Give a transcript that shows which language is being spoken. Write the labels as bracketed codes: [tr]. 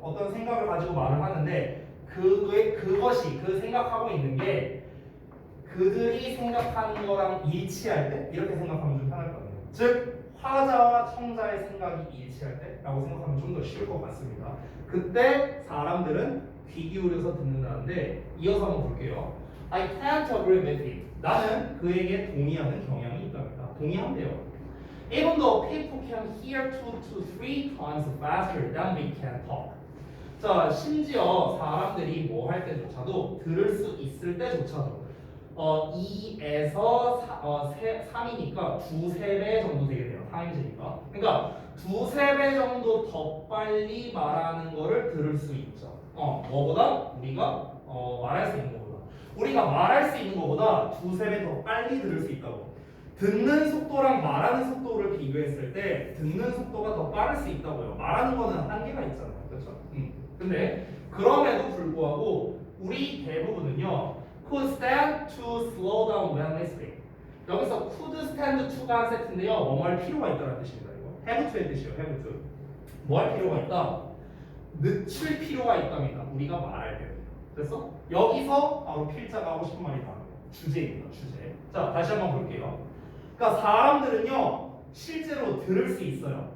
[ko] 어떤 생각을 가지고 말을 하는데 그것이 그 생각하고 있는 게 그들이 생각하는 거랑 일치할 때 이렇게 생각하면 좀 편할 것 같아요. 즉 화자와 청자의 생각이 일치할 때라고 생각하면 좀 더 쉬울 것 같습니다. 그때 사람들은 귀 기울여서 듣는다는데 이어서 한번 볼게요. [en] I can't agree with him. [ko] 나는 그에게 동의하는 경향이 있답니다. 동의한대요. [en] Even though people can hear 2 to 3 times faster than we can talk. [ko] 자, 심지어 사람들이 뭐 할 때조차도 들을 수 있을 때조차도 2에서 3이니까 2~3배 정도 되겠네요. 타임즈니까. 그러니까 2~3배 정도 더 빨리 말하는 거를 들을 수 있죠. 뭐보다? 우리가 말할 수 있는 것보다. 우리가 말할 수 있는 것보다 2~3배 더 빨리 들을 수 있다고. 듣는 속도랑 말하는 속도를 비교했을 때 듣는 속도가 더 빠를 수 있다고요. 말하는 거는 한계가 있잖아요. 그렇죠? 근데 그럼에도 불구하고 우리 대부분은요 [en] could stand to slow down when listening. [ko] 여기서 could stand to가 한 세트인데요. 뭐 할 필요가 있다는 뜻입니다. 이거 have to의 뜻이에요. have to. 뭐 할 필요가 있다? 늦출 필요가 있답니다. 우리가 말할 때. 그래서 여기서 바로 필자가 하고 싶은 말이 나와요. 주제입니다. 주제. 자, 다시 한번 볼게요. 그러니까 사람들은요 실제로 들을 수 있어요.